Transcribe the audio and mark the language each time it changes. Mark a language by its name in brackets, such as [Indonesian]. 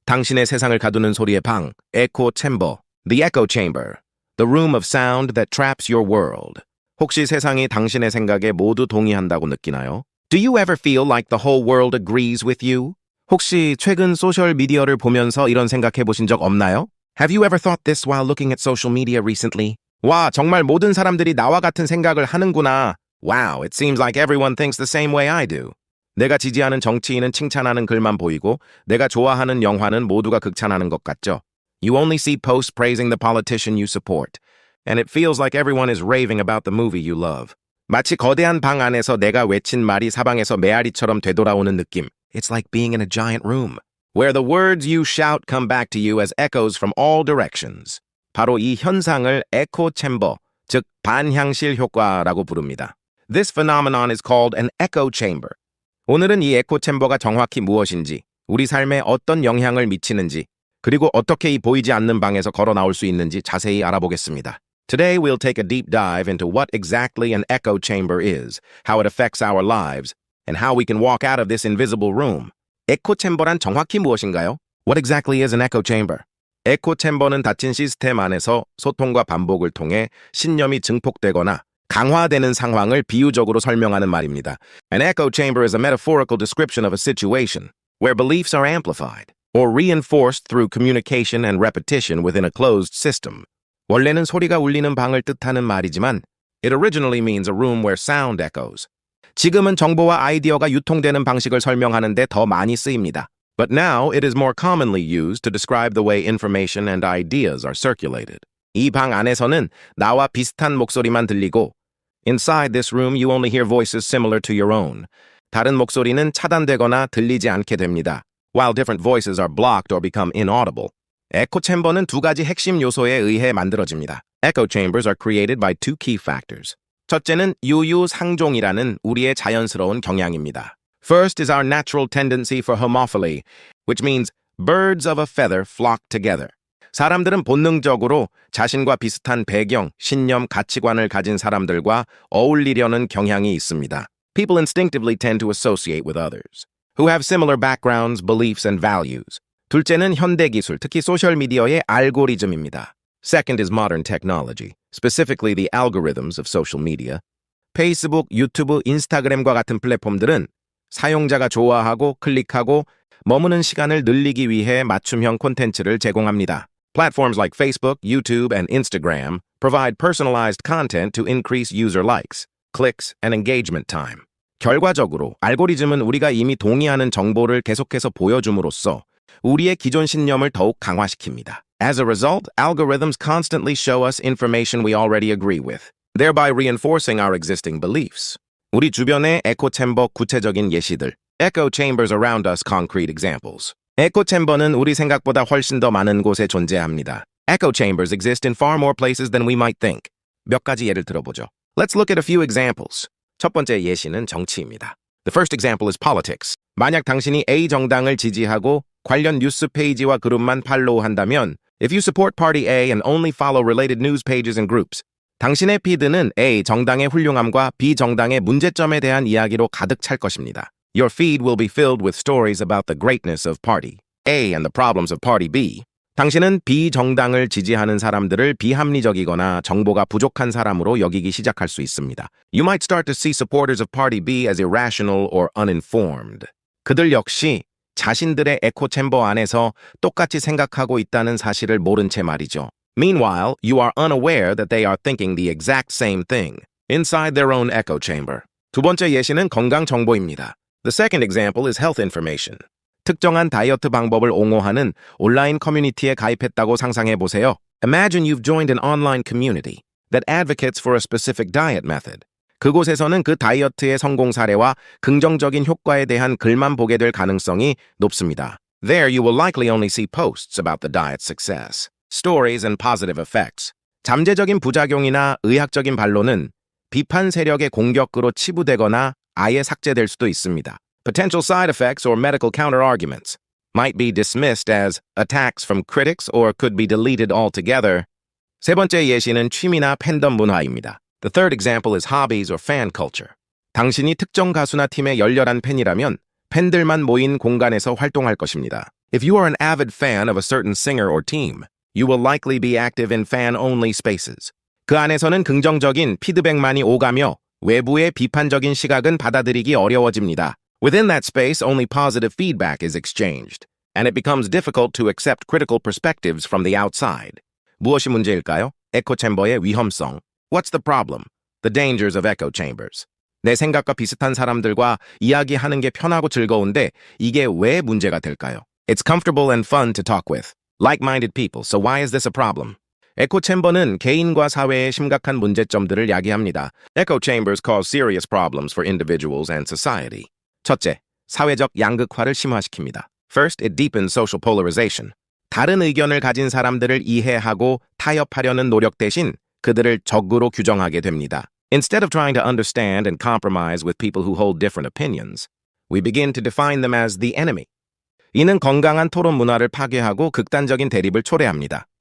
[Korean] 당신의 세상을 가두는 소리의 방, [English] echo chamber, the echo chamber, the room of sound that traps your world. [Korean] 혹시 세상이 당신의 생각에 모두 동의한다고 느끼나요? [English] Do you ever feel like the whole world agrees with you? [Korean] 혹시 최근 소셜 미디어를 보면서 이런 생각해 보신 적 없나요? [English] Have you ever thought this while looking at social media recently? [Korean] 와, 정말 모든 사람들이 나와 같은 생각을 하는구나. [English] Wow, it seems like everyone thinks the same way I do. [Korean] 내가 지지하는 정치인은 칭찬하는 글만 보이고 내가 좋아하는 영화는 모두가 극찬하는 것 같죠? [English] You only see posts praising the politician you support. And it feels like everyone is raving about the movie you love. [Korean] 마치 거대한 방 안에서 내가 외친 말이 사방에서 메아리처럼 되돌아오는 느낌. [English] It's like being in a giant room, where the words you shout come back to you as echoes from all directions. [Korean] 바로 이 현상을 echo chamber, 즉 반향실 효과라고 부릅니다. [English] This phenomenon is called an echo chamber. [Korean] 오늘은 이 에코 챔버가 정확히 무엇인지, 우리 삶에 어떤 영향을 미치는지, 그리고 어떻게 이 보이지 않는 방에서 걸어 나올 수 있는지 자세히 알아보겠습니다. [English] Today we'll take a deep dive into what exactly an echo chamber is, how it affects our lives, and how we can walk out of this invisible room. [Korean] 에코 챔버란 정확히 무엇인가요? [English] What exactly is an echo chamber? [Korean] 에코 챔버는 닫힌 시스템 안에서 소통과 반복을 통해 신념이 증폭되거나 강화되는 상황을 비유적으로 설명하는 말입니다. [English] An echo chamber is a metaphorical description of a situation where beliefs are amplified or reinforced through communication and repetition within a closed system. [Korean] 원래는 소리가 울리는 방을 뜻하는 말이지만 [English] it originally means a room where sound echoes. [Korean] 지금은 정보와 아이디어가 유통되는 방식을 설명하는데 더 많이 쓰입니다. [English] But now it is more commonly used to describe the way information and ideas are circulated. [Korean] 이 방 안에서는 나와 비슷한 목소리만 들리고 [English] Inside this room you only hear voices similar to your own. [Korean] 다른 목소리는 차단되거나 들리지 않게 됩니다. [English] While different voices are blocked or become inaudible. [Korean] 에코 챔버는 두 가지 핵심 요소에 의해 만들어집니다. [English] Echo chambers are created by two key factors. [Korean] 첫째는 유유상종이라는 우리의 자연스러운 경향입니다. [English] First is our natural tendency for homophily, which means birds of a feather flock together. [Korean] 사람들은 본능적으로 자신과 비슷한 배경, 신념, 가치관을 가진 사람들과 어울리려는 경향이 있습니다. [English] People instinctively tend to associate with others, who have similar backgrounds, beliefs, and values. [Korean] 둘째는 현대기술, 특히 소셜미디어의 알고리즘입니다. [English] Second is modern technology, specifically the algorithms of social media. [Korean] 페이스북, 유튜브, 인스타그램과 같은 플랫폼들은 사용자가 좋아하고 클릭하고 머무는 시간을 늘리기 위해 맞춤형 콘텐츠를 제공합니다. [English] Platforms like Facebook, YouTube, and Instagram provide personalized content to increase user likes, clicks, and engagement time. [Korean] 결과적으로 알고리즘은 우리가 이미 동의하는 정보를 계속해서 보여줌으로써 우리의 기존 신념을 더욱 강화시킵니다. [English] As a result, algorithms constantly show us information we already agree with, thereby reinforcing our existing beliefs. [Korean] 우리 주변의 에코 챔버 구체적인 예시들. [English] Echo chambers around us, concrete examples. [Korean] 에코 챔버는 우리 생각보다 훨씬 더 많은 곳에 존재합니다. [English] Echo chambers exist in far more places than we might think. [Korean] 몇 가지 예를 들어보죠. [English] Let's look at a few examples. [Korean] 첫 번째 예시는 정치입니다. [English] The first example is politics. [Korean] 만약 당신이 A 정당을 지지하고 관련 뉴스 페이지와 그룹만 팔로우한다면 [English] if you support party A and only follow related news pages and groups, [Korean] 당신의 피드는 A 정당의 훌륭함과 B 정당의 문제점에 대한 이야기로 가득 찰 것입니다. [English] Your feed will be filled with stories about the greatness of party A and the problems of party B. [Korean] 당신은 B 정당을 지지하는 사람들을 비합리적이거나 정보가 부족한 사람으로 여기기 시작할 수 있습니다. [English] You might start to see supporters of party B as irrational or uninformed. [Korean] 그들 역시 자신들의 에코 챔버 안에서 똑같이 생각하고 있다는 사실을 모른 채 말이죠. [English] Meanwhile, you are unaware that they are thinking the exact same thing inside their own echo chamber. [Korean] 두 번째 예시는 건강 정보입니다. [English] The second example is health information. [Korean] 특정한 다이어트 방법을 옹호하는 온라인 커뮤니티에 가입했다고 상상해 보세요. [English] Imagine you've joined an online community that advocates for a specific diet method. [Korean] 그곳에서는 그 다이어트의 성공 사례와 긍정적인 효과에 대한 글만 보게 될 가능성이 높습니다. [English] There you will likely only see posts about the diet's success, stories and positive effects. [Korean] 잠재적인 부작용이나 의학적인 반론은 비판 세력의 공격으로 치부되거나 아예 삭제될 수도 있습니다. [English] Potential side effects or medical counter-arguments might be dismissed as attacks from critics or could be deleted altogether. [Korean] 세 번째 예시는 취미나 팬덤 문화입니다. [English] The third example is hobbies or fan culture. [Korean] 당신이 특정 가수나 팀의 열렬한 팬이라면 팬들만 모인 공간에서 활동할 것입니다. [English] If you are an avid fan of a certain singer or team, you will likely be active in fan-only spaces. [Korean] 그 안에서는 긍정적인 피드백만이 오가며 외부의 비판적인 시각은 받아들이기 어려워집니다. [English] Within that space, only positive feedback is exchanged, and it becomes difficult to accept critical perspectives from the outside. [Korean] 무엇이 문제일까요? 에코 챔버의 위험성. [English] What's the problem? The dangers of echo chambers. [Korean] 내 생각과 비슷한 사람들과 이야기하는 게 편하고 즐거운데 이게 왜 문제가 될까요? [English] It's comfortable and fun to talk with like-minded people, so why is this a problem? [Korean] 에코 챔버는 개인과 사회의 심각한 문제점들을 야기합니다. [English] Echo chambers cause serious problems for individuals and society. [Korean] 첫째, 사회적 양극화를 심화시킵니다. [English] First, it deepens social polarization. [Korean] 다른 의견을 가진 사람들을 이해하고 타협하려는 노력 대신 그들을 적으로 규정하게 됩니다. [English] Instead of trying to understand and compromise with people who hold different opinions, we begin to define them as the enemy. [Korean] 이는 건강한 토론 문화를 파괴하고 극단적인 대립을 초래합니다.